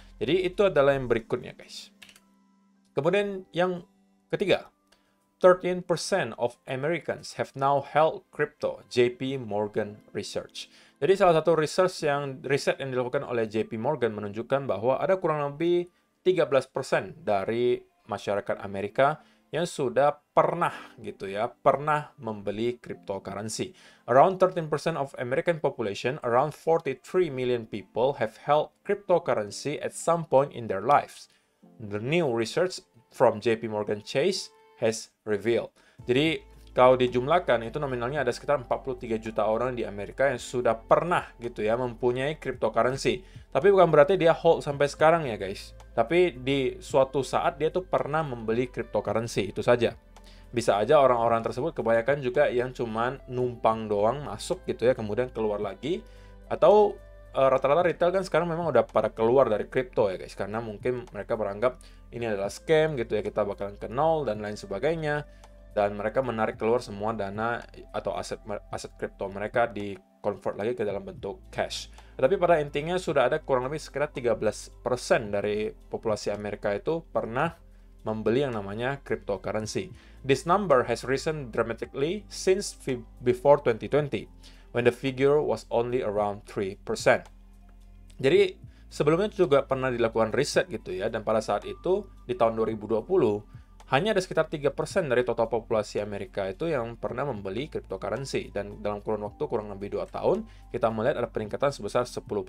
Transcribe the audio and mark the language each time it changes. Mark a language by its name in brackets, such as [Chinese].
[Indonesian] Jadi itu adalah yang berikutnya, guys. Kemudian yang ketiga, [English] 13% of Americans have now held crypto, JP Morgan Research. [Indonesian] Jadi salah satu riset yang dilakukan oleh JP Morgan menunjukkan bahwa ada kurang lebih 13% dari masyarakat Amerika yang sudah pernah gitu ya, pernah membeli cryptocurrency. [English] Around 13% of American population, around 43 million people have held cryptocurrency at some point in their lives. The new research from JP Morgan Chase has revealed. [Indonesian] Jadi kalau dijumlahkan itu nominalnya ada sekitar 43 juta orang di Amerika yang sudah pernah gitu ya mempunyai cryptocurrency. Tapi bukan berarti dia hold sampai sekarang ya guys. Tapi di suatu saat dia tuh pernah membeli cryptocurrency, itu saja. Bisa aja orang-orang tersebut kebanyakan juga yang cuman numpang doang masuk gitu ya kemudian keluar lagi. Atau rata-rata retail kan sekarang memang udah pada keluar dari kripto ya guys, karena mungkin mereka beranggap ini adalah scam gitu ya, kita bakalan ke nol dan lain sebagainya, dan mereka menarik keluar semua dana atau aset kripto mereka di convert lagi ke dalam bentuk cash. Tapi pada intinya sudah ada kurang lebih sekitar 13% dari populasi Amerika itu pernah membeli yang namanya cryptocurrency. [English] This number has risen dramatically since before 2020, when the figure was only around 3%. [Indonesian] Jadi sebelumnya juga pernah dilakukan riset gitu ya, dan pada saat itu di tahun 2020 hanya ada sekitar 3% dari total populasi Amerika itu yang pernah membeli cryptocurrency, dan dalam kurun waktu kurang lebih 2 tahun kita melihat ada peningkatan sebesar 10%.